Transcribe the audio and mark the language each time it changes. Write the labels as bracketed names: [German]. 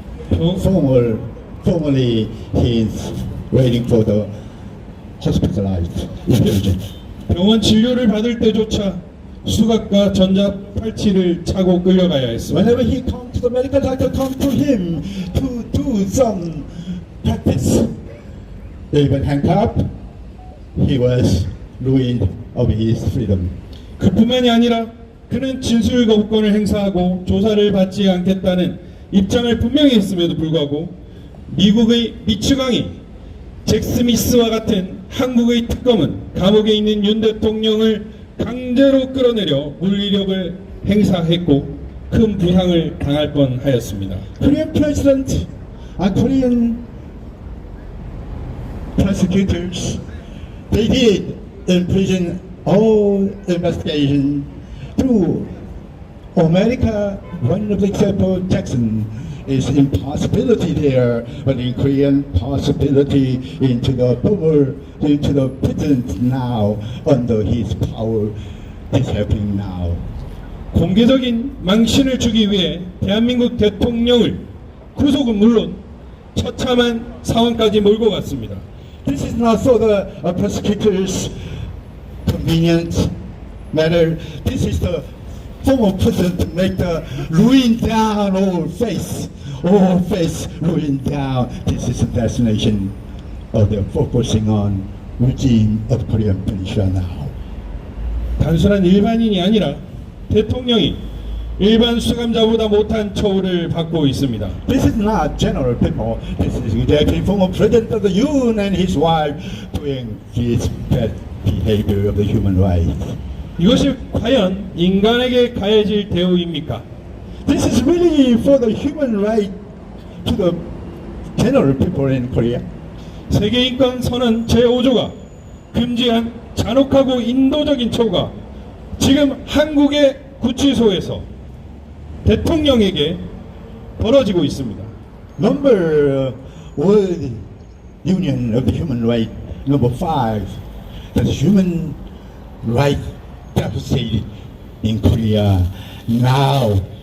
[English] Formerly he is waiting for the hospitalized in prison. [Korean] 병원 진료를 받을 때조차 수갑과 전자 팔찌를 차고 끌려가야 했습니다. [English] Whenever he comes to the medical doctor, come to him to do do some practice. Even handcuffed, he was ruined of his freedom. [Korean] 그뿐만이 아니라 그는 진술 거부권을 행사하고 조사를 받지 않겠다는 입장을 분명히 했음에도 불구하고 미국의 미추강이 잭 스미스와 같은 한국의 특검은 감옥에 있는 윤 대통령을 강제로 끌어내려 물리력을 행사했고 큰 부상을 당할 뻔하였습니다. [English] Korean president and Korean prosecutors, they did imprison all investigation through America. One of the example, Jackson, is impossibility there, but in Korean possibility into the president now under his power is happening now. [Korean] 공개적인 망신을 주기 위해 대한민국 대통령을 구속은 물론 처참한 상황까지 몰고 갔습니다. [English] This is not for the prosecutors' convenient matter. This is the former president to make the ruin down all face ruin down. This is the destination of the focusing on regime of Korean Peninsula now. [Korean] 단순한 일반인이 아니라 대통령이 일반 수감자보다 못한 처우를 받고 있습니다. [English] This is not general people. This is exactly former president of the UN and his wife doing this bad behavior of the human rights. [Korean] 이것이 과연 인간에게 가해질 대우입니까? [English] This is really for the human right to the general people in Korea. [Korean] 세계인권선언 제5조가 금지한 잔혹하고 인도적인 처우가 지금 한국의 구치소에서 대통령에게 벌어지고 있습니다. [English] Number World Union of the Human Rights, number 5, the human right devastated in Korea now.